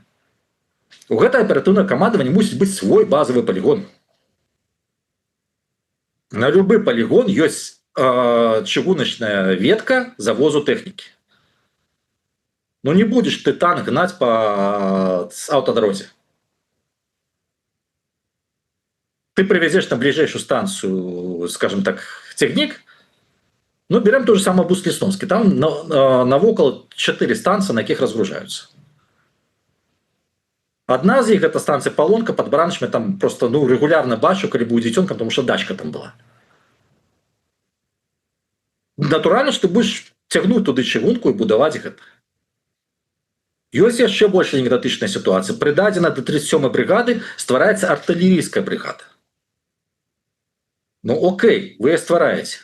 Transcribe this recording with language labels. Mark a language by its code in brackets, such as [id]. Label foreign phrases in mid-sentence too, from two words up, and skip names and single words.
[be] У гэта аператыўнае камандаванне мусіць быць свой базавы полігон. На любы полігон ёсць чыгуначная ветка завозу тэхнікі. Ну не будзеш ты танк гнаць па аўтадарозе. [ru] Ты привезешь на ближайшую станцию, скажем так, цягнік, ну, берем то же самое Буст-Лесновский, [be] там навокал [ru] 4 станции, [be] на якіх [ru] разгружаются. [be] Одна з іх, [ru] это станция Полонка, под Бранчами, там просто, ну, регулярно [be] бачу, калі быў дзіцёнкам, [ru] потому что дачка там была. [be] Натуральна, што [ru] ты будешь [be] цягнуць туды чыгунку і будаваць гэта. Ёсць яшчэ больш анекдотычная сітуацыя. Прыдадзена да 37-й брыгады ствараецца артылерійская брыгада. Ну окей, вы яе ствараеце.